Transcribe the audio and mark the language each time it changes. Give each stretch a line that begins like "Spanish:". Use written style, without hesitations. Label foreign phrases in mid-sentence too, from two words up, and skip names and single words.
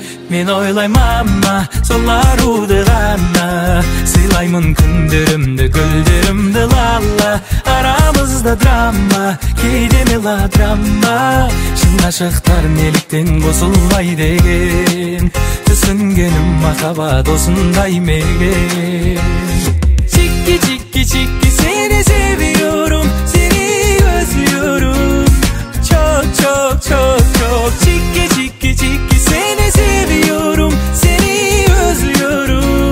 Kazakh: Мен ойлаймын мама, сол аруды ғана, сыйлаймын күндерімді, гүлдерімді лала. Арамызда драма, кейде мелодрама, шын ғашықтар неліктен қосылмай деген, түсінгенім махаббат осындай меген.
Turkish: Çiki çiki çiki seni seviyorum, seni özlüyorum. Çok çok çok çok çiki çiki çiki seni seviyorum, seni özlüyorum.